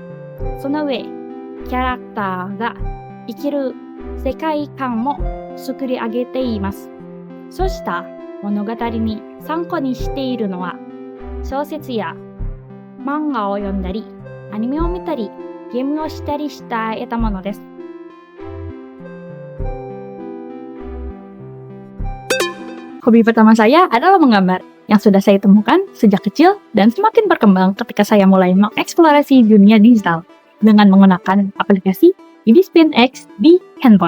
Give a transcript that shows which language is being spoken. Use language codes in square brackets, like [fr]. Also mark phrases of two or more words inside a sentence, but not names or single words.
[ja] その上、キャラクターが生きる世界観も作り上げています。そうした物語に参考にしているのは、小説や漫画を読んだり、アニメを見たり、ゲームをしたりした得たものです。 [id] Hobi pertama saya adalah menggambar, yang sudah saya temukan sejak kecil dan semakin berkembang ketika saya mulai mengeksplorasi dunia digital dengan menggunakan aplikasi Idispaint X di handphone.